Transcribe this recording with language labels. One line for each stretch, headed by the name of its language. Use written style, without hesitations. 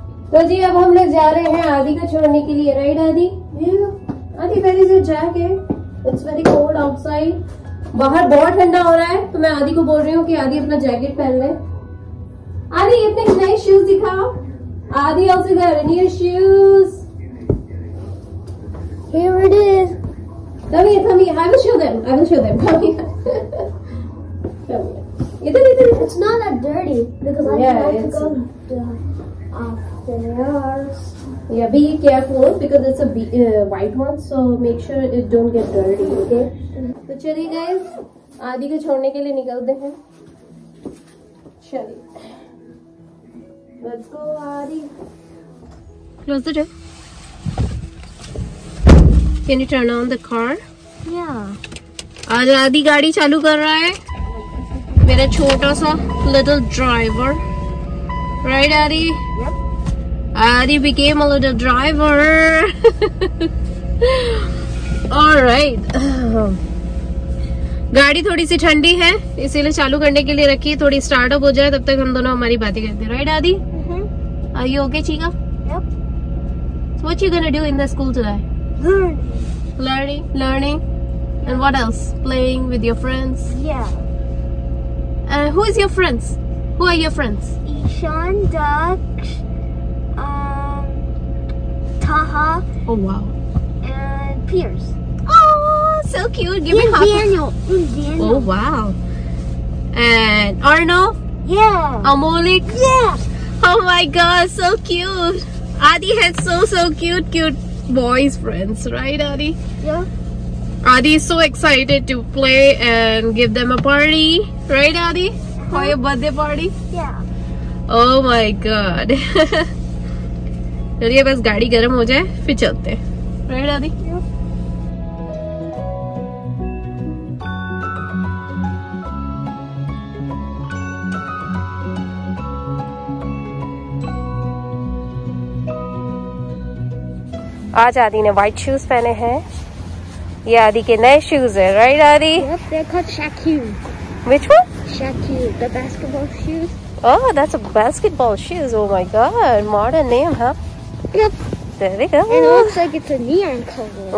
Hindi: तो जी अब हम लोग जा रहे हैं आदि को छोड़ने के लिए, राइट आदि? आदि
English: Where is your jacket? It's very cold outside,
Hindi: बाहर बहुत ठंडा हो रहा है, तो मैं आदि को बोल रही हूँ कि आदि अपना जैकेट पहन ले। आदि इतने नए शूज दिखाओ।
English: Aadi also got new shoes. Here it is. Come here, come here. I will show them. I will show them. Come here. Come here. It's not that dirty because I Yeah, like to it's- go upstairs. Yeah, be careful because it's a white one, so make sure it don't get dirty. Okay?
Hindi: तो चलिए guys, आदि को छोड़ने के लिए निकलते हैं। चलिए,
English: let's go
Hindi: आदि।
English: Close the door. Can you turn on the car? Yeah.
Hindi: आज आदि गाड़ी चालू कर रहा है, मेरा छोटा सा
English: little driver. Right, Adi? Yep. Adi became a little driver. All right.
Hindi: गाड़ी थोड़ी सी ठंडी है, इसीलिए चालू करने के लिए रखी, थोड़ी स्टार्टअप हो जाए तब तक हम दोनों हमारी बातें करते हैं।
English: Right Aadi? Are you okay, Chica? Yep. So what you gonna do in the school today? Learning. And what else? Playing with your friends. Yeah. Who is your friends? Who are your friends? Ishan, Daksh, Taha, Oh wow. and Pierce. Oh, so cute. Give me And half. Daniel. And Daniel. Oh wow. And Arnav, Yeah. Amolik. Yeah. Oh my god, so cute. Adi has so cute boys friends, right Adi? Yeah. Adi is so excited to play and give them a party, right Adi? For your birthday party? Yeah. Oh my god.
Hindi: चलिए बस गाड़ी गर्म हो जाए फिर चलते हैं, right आदि? आज आदि ने व्हाइट शूज पहने हैं, ये आदि के नए शूज है, राइट आदि?
English: Yep, they're called Shaku. Which one? Shaku, the basketball shoes. Oh, that's a basketball shoes. Oh my god, modern name, huh? Yep. There we go. And it looks like it's a neon color.